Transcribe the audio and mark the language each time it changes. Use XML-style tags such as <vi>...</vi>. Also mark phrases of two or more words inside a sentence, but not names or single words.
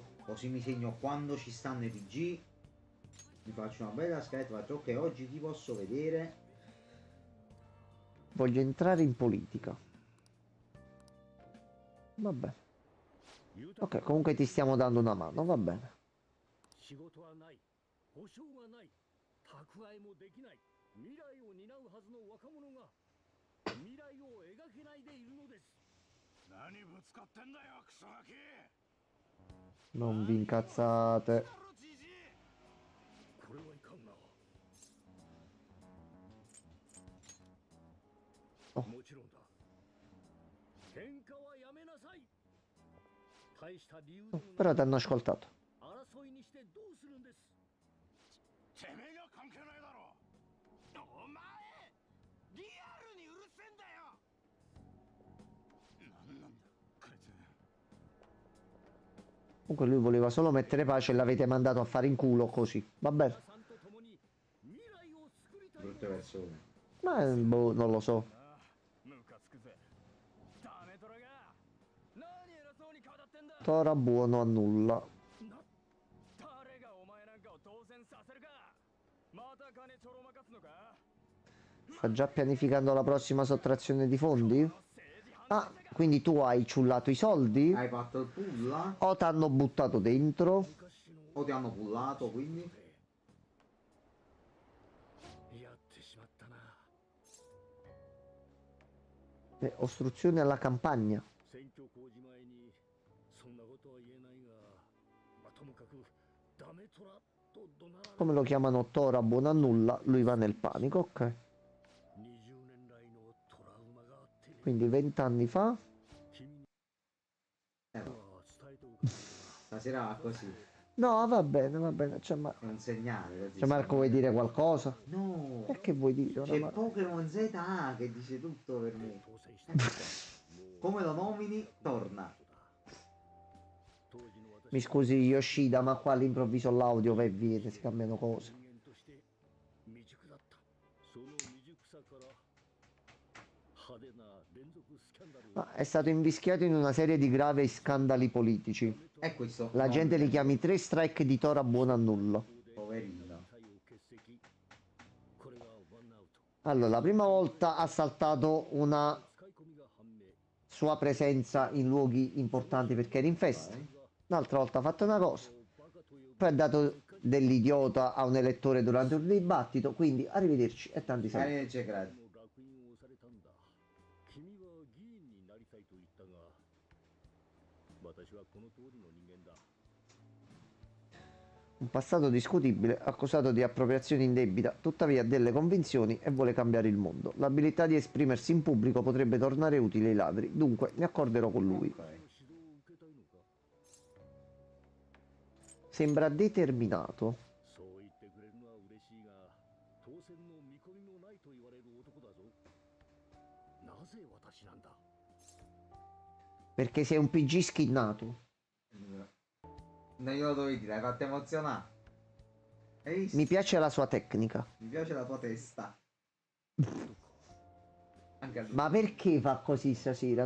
<it>così mi segno quando ci stanno i PG. Mi faccio una bella scheda, faccio ok, oggi ti posso vedere. Voglio entrare in politica. Vabbè. Ok, comunque ti stiamo dando una mano, va bene.</it> <ja>仕事はない保証がない蓄えもできない未来を担うはずの若者が未来を描けないでいるのです何ぶつかってんだよクソガキ</ja> <it>Non vi incazzate.</it> <ja>これはいかんな Oh. もちろんだ喧嘩はやめなさい大した理由で Oh, もない</ja> <it>però ti hanno ascoltato.</it> <ja>争いにしてどうするんですてめえが関係ないだろお前リアルにうるせえんだよなんなんだこいつ</ja> <it>Comunque lui voleva solo mettere pace e l'avete mandato a fare in culo così. Va bene.</it> <ja>さんと共に未来を作りたい</ja> <it>Brutte persone. Ma boh, non lo so.</it> <ja>ムカつくぜダメトラが何偉そうに顔だってんだ</ja> <it>Tora buono a nulla.</it> <ja>誰がお前なんかを当選させるかまた金ちょろまかすのか</ja> <it>Sta già pianificando la prossima sottrazione di fondi? Ah, quindi tu hai ciullato i soldi? Hai fatto il pull? O t'hanno buttato dentro? O ti hanno pullato, quindi?</it> <ja>やってしまったな</ja> <it>Ostruzione alla campagna.</it> <ja>選挙公示前にそんなことは言えないが、まあ、ともかくダメトラと怒鳴られ</ja> <it>Come lo chiamano Tora buono a nulla, lui va nel panico, ok.</it> <ja>20年来のトラウマがあってね</ja> <it>Quindi 20 anni fa.</it> <ja>君に Eh, は</ja> <it>no.</it> <ja>伝えておく</ja> <it>Stasera va così. No, va bene, va bene. C'è È un segnale. così. Cioè, Marco, vuoi dire qualcosa? No. E che vuoi dire? C'è Ora, Pokémon ZA che dice tutto per me.</it> <ja>当選したもう</ja> <it>Come lo nomini, torna.</it> <ja>当時の私</ja> <it>Mi scusi Yoshida, ma qua all'improvviso l'audio va e viene, si cambiano cose.</it> <ja>人間として未熟だったその未熟さから派手な連続スキャンダル</ja> <it>Ma è stato invischiato in una serie di gravi scandali politici. E questo. La gente li chiama i 3 strike di Tora buono a nulla. Poverino.</it> <ja>体を欠席これがワンアウト</ja> <it>Allora, la prima volta ha saltato una</it> <ja>使い込みが判明</ja> <it>sua presenza in luoghi importanti perché era in festa. L'altra volta ha fatto una cosa.</it> <ja>バカと呼ぶ</ja> <it>Poi ha dato dell'idiota a un elettore durante un dibattito. Quindi arrivederci e tanti saluti. Arrivederci, grazie.</it> <ja>の烙印を押されたんだ君は議員になりたいと言ったが私はこの通りの人間だ</ja> <it>Un passato discutibile, accusato di appropriazione indebita, tuttavia ha delle convinzioni e vuole cambiare il mondo. L'abilità di esprimersi in pubblico potrebbe tornare utile ai ladri, dunque mi accorderò con lui. Ok.</it> <ja>指導を受けたいのか</ja> <it>Sembra determinato.</it> <ja>そう言ってくれるのは嬉しいが当選の見込みもないと言われる男だぞなぜ私なんだ</ja> <it>Perché sei un PG skinnato. Non glielo dovevi dire, hai fatto emozionare. Hai visto? Mi piace la sua tecnica. Mi piace la tua testa. Anche a lui. Ma perché fa così stasera?</it>